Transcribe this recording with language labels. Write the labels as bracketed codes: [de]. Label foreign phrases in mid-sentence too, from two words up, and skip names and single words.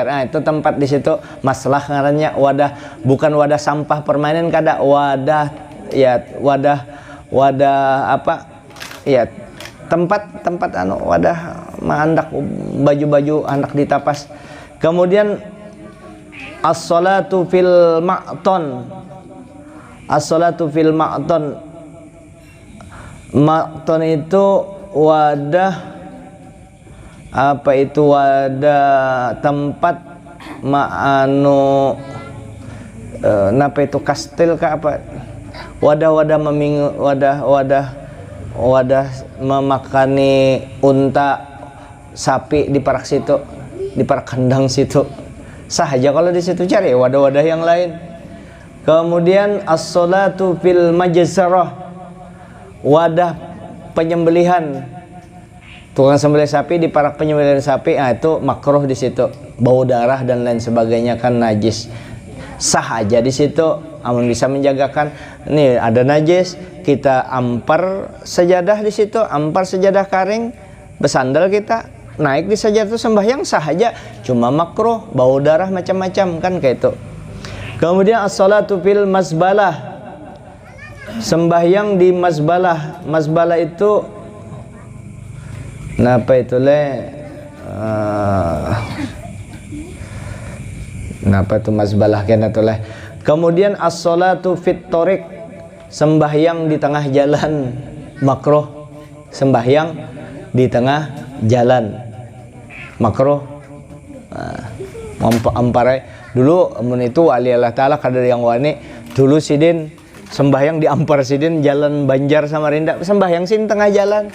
[bjn] Nah, itu tempat di situ maslah ngarannya, wadah, bukan wadah sampah permanen kada, wadah ya wadah apa ya, tempat wadah mandak baju-baju hendak ditapas. Kemudian [ar] الصلاة في المعطن, الصلاة في المعطن, [bjn] ma'ton itu wadah apa itu, wadah tempat napa itu kastil kah apa, wadah memakani unta, sapi di parak situ, di parak kandang situ, sah aja kalau di situ. Cari wadah-wadah yang lain. Kemudian [ar] الصلاة في المجزرة, [bjn] wadah penyembelihan, tukang sembelih sapi di parak penyembelihan sapi, itu makruh di situ, bau darah dan lain sebagainya kan najis. Sah aja di situ, amun bisa menjagakan. Nih ada najis, kita ampar sajadah di situ, ampar sajadah karing, bersandal kita naik di sajadah itu sembahyang sah aja, cuma makruh bau darah macam-macam kan kayak itu. Kemudian [ar] الصلاة في المزبلة, [bjn] sembahyang di mazbalah. Mazbalah itu napa itu napa itu mazbalah kena tu leh. Kemudian [ar] الصلاة في الطريق, [bjn] sembahyang di tengah jalan makruh, sembahyang di tengah jalan makruh. Amparai dulu amun itu wali Allah taala kadar yang wani dulu sidin sembahyang di ampar sidin jalan Banjar Samarinda, sembahyang sidin tengah jalan.